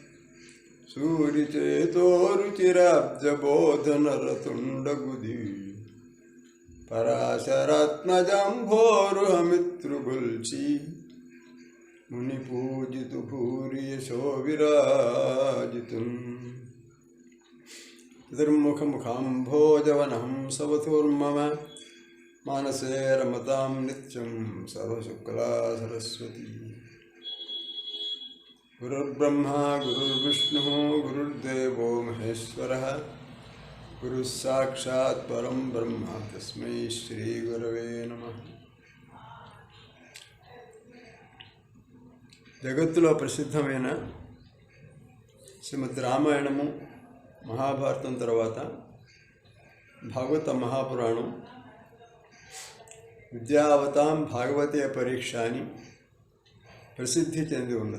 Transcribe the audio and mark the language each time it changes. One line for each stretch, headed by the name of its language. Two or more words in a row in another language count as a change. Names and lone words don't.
Sanskrit: सूरिचेतोरुचिराब्जबोधनरतुण्डगुदी पराशरात्मजाम्भोरुहमित्रुगुल्ची मुनिपूजितु भूरि यशो विराजितुम् चतुर्मुखमुखाम्भोजवनहं सवतुर्मम मानसे रमतां नित्यं सर्वशुक्ला सरस्वती। गुरुर्ब्रह्मा गुरुर्विष्णुः गुरुर्देवो महेश्वरः गुरुः साक्षात् परं ब्रह्म तस्मै श्रीगुरवे नमः।
Telugu: జగత్తులో ప్రసిద్ధమైన శ్రీమద్ రామాయణము మహాభారతం తర్వాత భాగవత మహాపురాణం
Sanskrit: विद्यावतां भागवते परीक्षा
Telugu: అని ప్రసిద్ధి చెంది ఉన్నది.